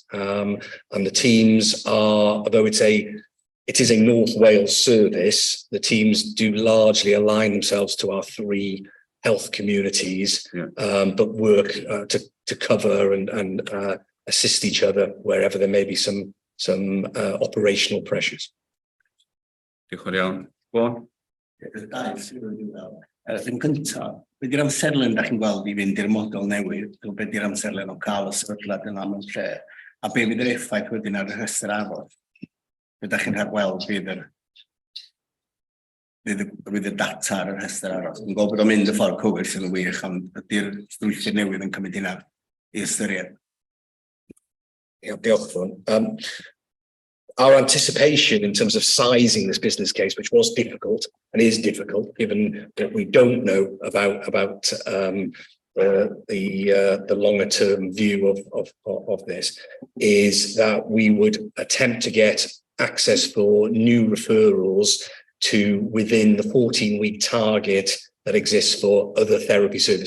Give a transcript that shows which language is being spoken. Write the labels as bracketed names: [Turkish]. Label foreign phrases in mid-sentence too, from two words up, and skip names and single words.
[English] And the teams are, although it is a North Wales service, the teams do largely align themselves to our 3 health communities, but work to cover and assist each other wherever there may be some operational pressures. [Welsh] Diolch yn iawn. Bon? Yn gyntaf, be di'r amserlen da chi'n gweld I fynd i'r model newydd, be di'r amserlen o cael y sefydliad yn am yn lle, a be fydd yr effaith wedyn ar y rhestr aros? Be da chi'n rhagweld fydd y data ar y rhestr aros? Yn gwybod bod o'n mynd y ffordd cywir sy'n wych, ond ydy'r strwythur newydd yn cymryd hynna I ystyried? Diolch Fôn. [English] Our anticipation in terms of sizing this business case, which was difficult and is difficult, given that we don't know about the longer term view of this, is that we would attempt to get access for new referrals to within the 14-week target that exists for other therapy services.